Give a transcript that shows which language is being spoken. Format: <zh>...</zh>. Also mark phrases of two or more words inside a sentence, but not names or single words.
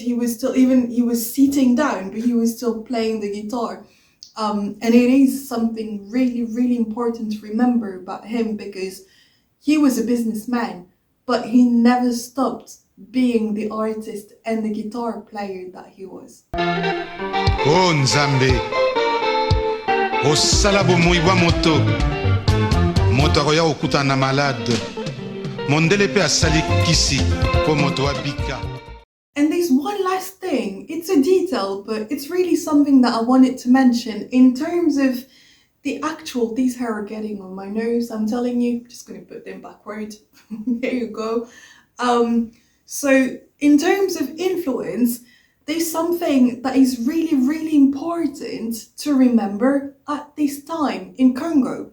<en>He was still, even he was sitting down, but he was still playing the guitar. And it is something really, really important to remember about him, because he was a businessman, but he never stopped being the artist and the guitar player that he was.</en> <ln>Oh Nzambe, osala bomoi bwa moto, moto akoya okuta na malade, mondele pe asali kisi po moto abika.</ln> <en>And there's one last thing, it's a detail, but it's really something that I wanted to mention in terms of the actual, these hair are getting on my nose, I'm telling you, just going to put them backward. There you go. So in terms of influence, there's something that is really, really important to remember at this time in Congo.</en>